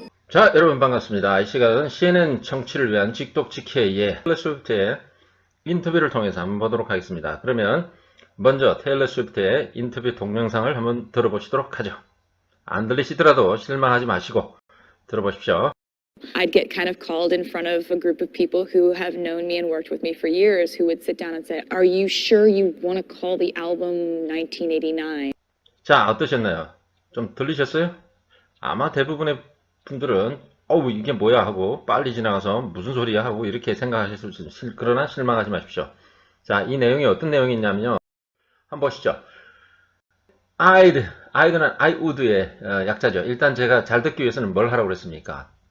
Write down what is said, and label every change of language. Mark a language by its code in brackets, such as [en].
[ko] 자, 여러분 반갑습니다. 이 시간은 CNN 청취를 위한 직독직회의 테일러 스위프트의 인터뷰를 통해서 한번 보도록 하겠습니다. 그러면 먼저 테일러 스위프트의 인터뷰 동영상을 한번 들어보시도록 하죠. 안 들리시더라도 실망하지 마시고 들어보십시오. [en] I'd get kind of called in front of a group of people who have known me and worked with me for years who would sit down and say, "Are you sure you want to call the album 1989?" [ko] 자, 어떠셨나요? 좀 들리셨어요? 아마 대부분의 분들은 어우 이게 뭐야 하고 빨리 지나가서 무슨 소리야 하고 이렇게 생각하실 수 있어요. 그러나 실망하지 마십시오. 자, 이 내용이 어떤 내용이 있냐면요. 한번 보시죠. I'd는 [en] I would [ko] 의 약자죠. 일단 제가 잘 듣기 위해서는 뭘 하라고 그랬습니까?